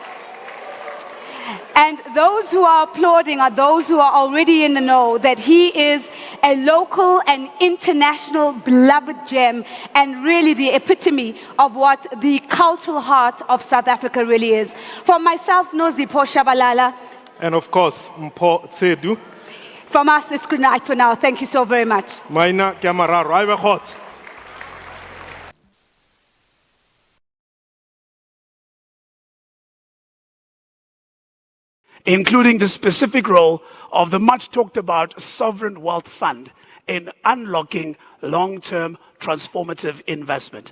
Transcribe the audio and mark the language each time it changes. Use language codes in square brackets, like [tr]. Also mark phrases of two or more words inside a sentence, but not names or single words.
[en] And those who are applauding are those who are already in the know that he is a local and international beloved gem and really the epitome of what the cultural heart of South Africa really is. For myself, Nosipho Shabalala. And of course, Mpho Tsedu. From us, it's good night for now. Thank you so very much. [tn] Maina ke a mararo, a be kgotse. [en] Including the specific role of the much talked about Sovereign Wealth Fund in unlocking long-term transformative investment.